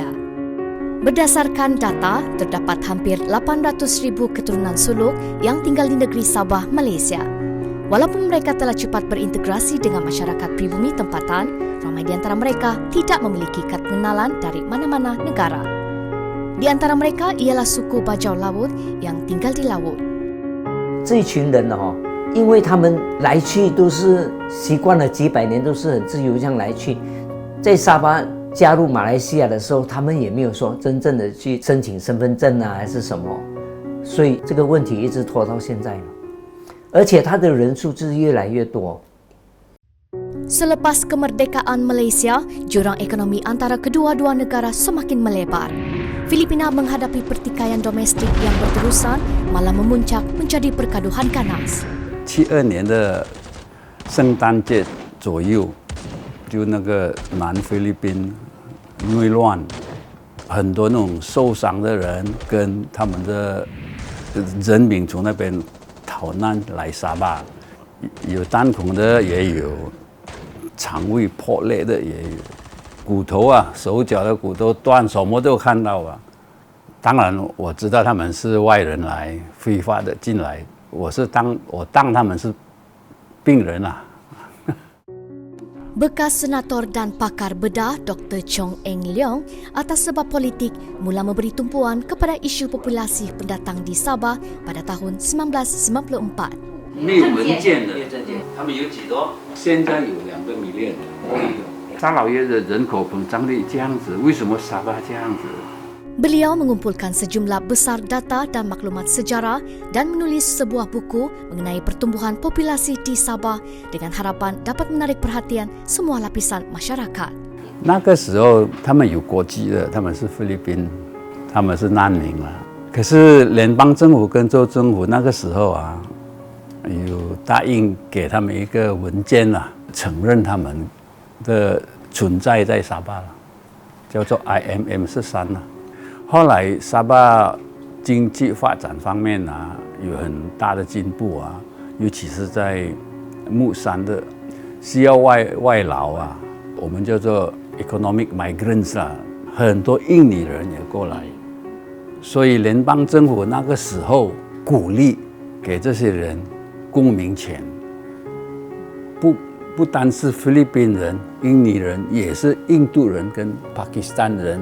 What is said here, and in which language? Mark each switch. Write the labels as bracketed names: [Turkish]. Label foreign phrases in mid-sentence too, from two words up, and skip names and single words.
[Malay] Berdasarkan data, terdapat hampir 800,000 keturunan suluk yang tinggal di negeri Sabah, Malaysia. Walaupun mereka telah cepat berintegrasi dengan masyarakat pribumi tempatan, ramai di antara mereka tidak memiliki kad pengenalan dari mana-mana negara. Di antara mereka ialah suku Bajau Laut yang tinggal di laut. [Chinese] 这一群人因为他们来去都是习惯了几百年，都是很自由这样来去。在沙巴加入马来西亚的时候，他们也没有说真正的去申请身份证还是什么，所以这个问题一直拖到现在，而且他的人数是越来越多。 [Malay] Selepas kemerdekaan Malaysia, jurang ekonomi antara kedua-dua negara semakin melebar. Filipina menghadapi pertikaian domestik yang berterusan, malah memuncak menjadi pergaduhan ganas. [Chinese] 72 年的圣诞节左右，就那个南菲律宾内乱，很多那种受伤的人跟他们的人民从那边逃难来沙巴，有弹孔的也有，肠胃破裂的也有，骨头手脚的骨头断，什么都看到啊。当然我知道他们是外人来非法的进来，我当他们是病人啊。 [Malay] Bekas senator dan pakar bedah Dr. Chong Eng Leong atas sebab politik mula memberi tumpuan kepada isu populasi pendatang di Sabah pada tahun 1994. [Chinese] 没有文件的，他们有几多？现在有2个million。沙老爷的人口膨胀率这样子，为什么沙巴这样子？ [Malay] Beliau mengumpulkan sejumlah besar data dan maklumat sejarah dan menulis sebuah buku mengenai pertumbuhan populasi di Sabah dengan harapan dapat menarik perhatian semua lapisan masyarakat. [Chinese] 那个时候他们有国籍的，他们是菲律宾，他们是难民嘛。可是联邦政府跟州政府那个时候有答应给他们一个文件承认他们的存在在沙巴了，叫做 IMM 13后来沙巴经济发展方面有很大的进步尤其是在木山的需要外劳我们叫做 [English] economic migrants [Chinese] 很多印尼人也过来，所以联邦政府那个时候鼓励给这些人公民权，不单是菲律宾人、印尼人，也是印度人跟巴基斯坦人。